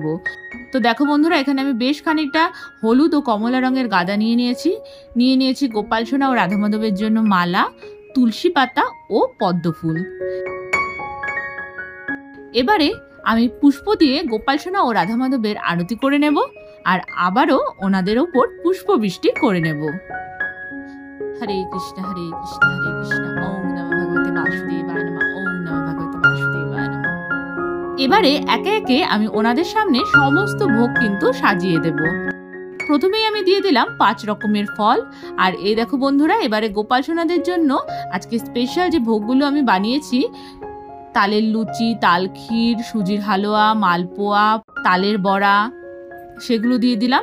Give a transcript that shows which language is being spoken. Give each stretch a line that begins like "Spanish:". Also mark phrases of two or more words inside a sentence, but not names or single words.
Bangla: তো দেখো বন্ধুরা, এখানে আমি বেশ খানিকটা হলুদ ও কমলা রঙের গাঁদা নিয়ে নিয়েছি গোপাল সোনা ও রাধা মাধবের জন্য মালা, তুলসী পাতা ও পদ্ম ফুল। এবারে আমি পুষ্প দিয়ে গোপাল সোনা ও রাধা মাধবের আরতি করে নেব আর আবারও ওনাদের ওপর পুষ্প বৃষ্টি করে নেব।
Sanskrit: হরে কৃষ্ণ হরে কৃষ্ণ হরে কৃষ্ণ, ওম নমঃ ভগবতে বাসুদেবায় নমঃ, ওম নমঃ ভগবতে বাসুদেবায় নমঃ।
Bangla: এবারে একে একে আমি ওনাদের সামনে সমস্ত ভোগ কিন্তু সাজিয়ে দেব। প্রথমেই আমি দিয়ে দিলাম 5 রকমের ফল। আর এই দেখো বন্ধুরা, এবারে গোপাল সোনাদের জন্য আজকে স্পেশাল যে ভোগগুলো আমি বানিয়েছি, তালের লুচি, তাল ক্ষীর, সুজির হালুয়া, মালপোয়া, তালের বড়া, সেগুলো দিয়ে দিলাম।